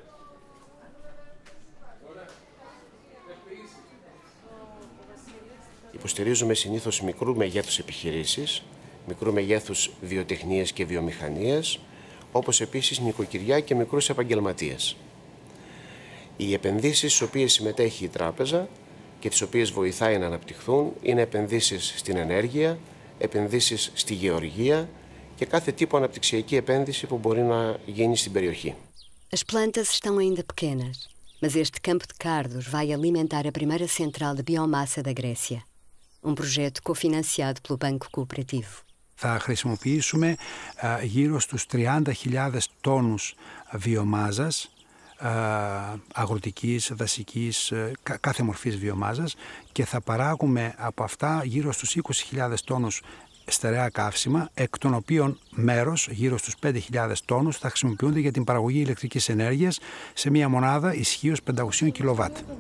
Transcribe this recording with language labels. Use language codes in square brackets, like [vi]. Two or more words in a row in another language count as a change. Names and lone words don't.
[el] Υποστηρίζουμε συνήθως μικρού μεγέθους επιχειρήσεις, μικρού μεγέθους βιοτεχνίες και βιομηχανίες, όπως επίσης νοικοκυριά και μικρούς επαγγελματίες. Οι επενδύσεις στις οποίες συμμετέχει η τράπεζα και τις οποίες βοηθάει να αναπτυχθούν είναι επενδύσεις στην ενέργεια, επενδύσεις στη γεωργία και κάθε τύπο αναπτυξιακή επένδυση που μπορεί να γίνει στην περιοχή. [pt] As plantas estão ainda pequenas, mas este campo de cardos vai alimentar a primeira central de biomassa da Grécia. Projeto cofinanciado pelo Banco Cooperativo. [el] Θα χρησιμοποιήσουμε γύρω στους 30.000 τόνους βιομάζας, αγροτικής, δασικής, κάθε μορφής βιομάζας και θα παράγουμε από αυτά γύρω στους 20.000 τόνους στερεά καύσιμα, εκ των οποίων μέρος, γύρω στους 5.000 τόνους, θα χρησιμοποιούνται για την παραγωγή ηλεκτρικής ενέργειας σε μια μονάδα ισχύως 500 κιλοβάτ.